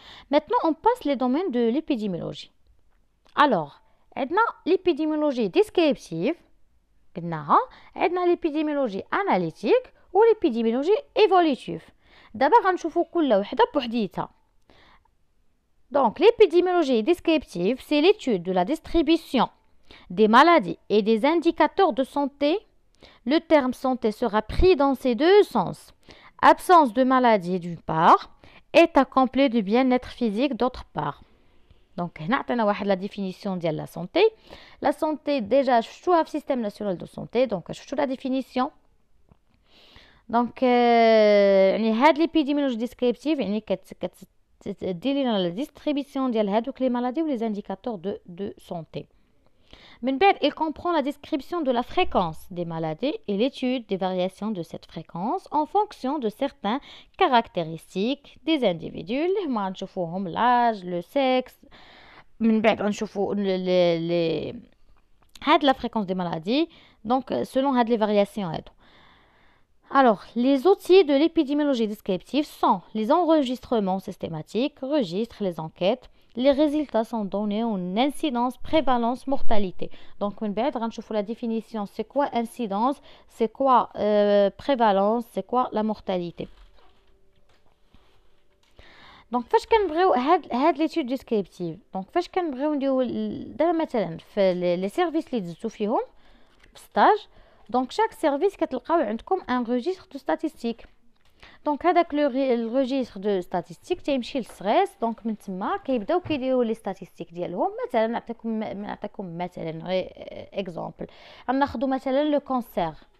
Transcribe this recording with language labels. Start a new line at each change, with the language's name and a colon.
French: Maintenant on passe les domaines de l'épidémiologie. Alors عندنا l'épidémiologie descriptive
Arabic: قلناها،
French: عندنا l'épidémiologie analytique و l'épidémiologie évolutive.
Arabic: دابا غنشوفوا كل وحده بوحديتها.
French: Donc l'épidémiologie descriptive c'est l'étude de la distribution des maladies et des indicateurs de santé. Le terme santé sera pris dans ces deux sens. Absence de maladie d'une part, état complet du bien-être physique d'autre part. Donc, on a la définition de la santé. La santé, déjà, je suis le système national de santé, donc je suis la définition. Donc, l'épidémiologie descriptive,
Arabic: تدير لنا لا ديستريبيسيون ديال هادوك لي مالادي و لي انديكاتور دو سونتي.
French: من بعد il comprend la description de la fréquence des maladies et l'étude des variations de cette fréquence en fonction de certaines caractéristiques des individus
Arabic: اللي هما نشوفوهم
French: l'âge, le sexe.
Arabic: من بعد غنشوفو
French: les هاد la fréquence des maladies donc selon هاد les variations هادو. Alors, les outils de l'épidémiologie descriptive sont les enregistrements systématiques, registres, les enquêtes. Les résultats sont donnés en incidence, prévalence, mortalité. Donc,
Arabic: من بعد غنشوفوا
French: la définition, c'est quoi incidence, c'est quoi prévalence, c'est quoi la mortalité.
Arabic: دونك فاش كنبغيو هاد ليتود ديسكريبتيف دونك فاش كنبغيو نديرو دابا مثلا في لي سيرفيس اللي دزتو فيهم ستاج دونك شاك سيرفيس كتلقاو عندكم ان ريجستر دو ستاتستيك دونك هذاك لو ريجستر دو ستاتستيك تيمشي للسغيس دونك من تما كيبداو كيديروا لي ستاتستيك ديالهم مثلا نعطيكم مثلا غير اكزامبل غناخذوا مثلا لو كونسير